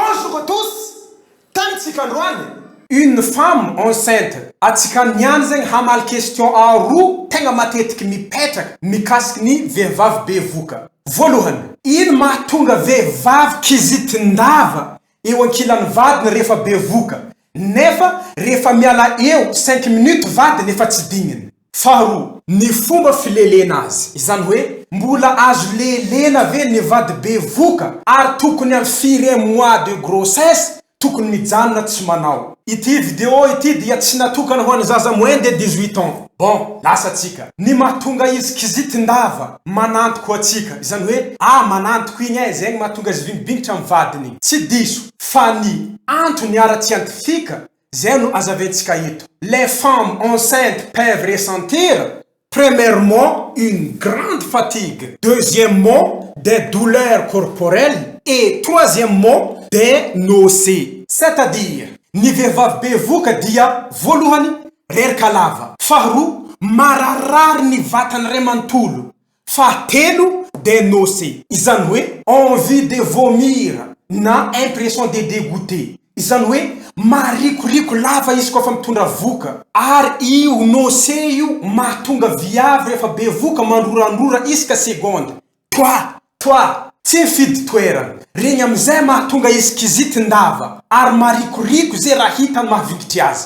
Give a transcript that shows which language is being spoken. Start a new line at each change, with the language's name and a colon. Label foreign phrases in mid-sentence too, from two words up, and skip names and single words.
French: Bonjour à tous!
Malagasy: Tantsika androany.
French: Une femme enceinte.
Malagasy: Atsika niany zegny hamaly question aroa tegna matetiky mipetraka mikasiky ny vehivavy bevoka. Voalohany, ino mahatonga vehivavy kizitindava eo ankilan'ny vadiny rehefa bevoka nefa rehefa miala eo 5 minutes vadiny efa tsy digniny. Faharoa, ny fomba filelena azy. Izany hoe mbola azo lelena ve ny vady bevoka ary tokony amin'ny 4
French: mois de grossesse
Malagasy: tokony mijanona tsy manao. Ity vidéo ity dia tsy natokana ho an'ny zaza
French: moins de 18 ans.
Malagasy: Bon, lasa tsika. Ny mahatonga izy kizitindava manantoko atsika. Izany hoe manantoko igny ay zegny mahatonga izy vingibiнгitra amin'ny vadiny. Tsy diso fa ny antony ara-scientifique zay no azaventsika eto.
French: Les femmes enceintes peuvent ressentir premièrement une grande fatigue, deuxièmement des douleurs corporelles et troisièmement des nausées. C'est-à-dire
Malagasy: ny vehivavy bevoka dia voalohany reraka lava, faharoa mararary ny vatany ray manontolo, fahatelo
French: des nausées.
Malagasy: Izany hoe
French: envie de vomir
Malagasy: na
French: impression de dégoûter.
Malagasy: Izany hoe marikoriko lava izy kofa mitondra voka ary io nausée io mahatonga viavy rehefa bevoka mandrorandrora isaka segonda. Toa tsy mifidy toerana. Regny amizay mahatonga izy kizitindava ary marikoriko zay raha hitany mahavingitry azy.